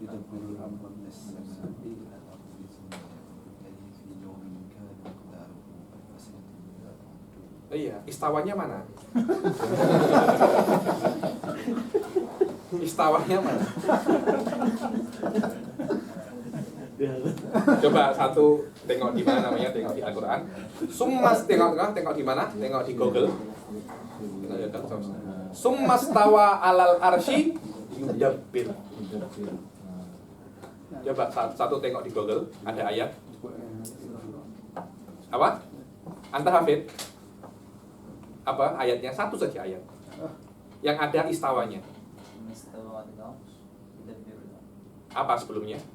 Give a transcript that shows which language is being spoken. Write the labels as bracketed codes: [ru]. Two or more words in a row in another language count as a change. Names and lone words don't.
[id] Iya, istawanya mana? Istawanya mana? Coba satu tengok di mana namanya, tengok di Al-Quran. Summas tengok di mana? Tengok di Google. [ar] ثم استوى على العرش يدبر. [id] Coba satu tengok di Google, ada ayat. Apa? [ar] أنت حافظ? [id] Apa ayatnya? Satu saja ayat yang ada istawanya. Apa sebelumnya?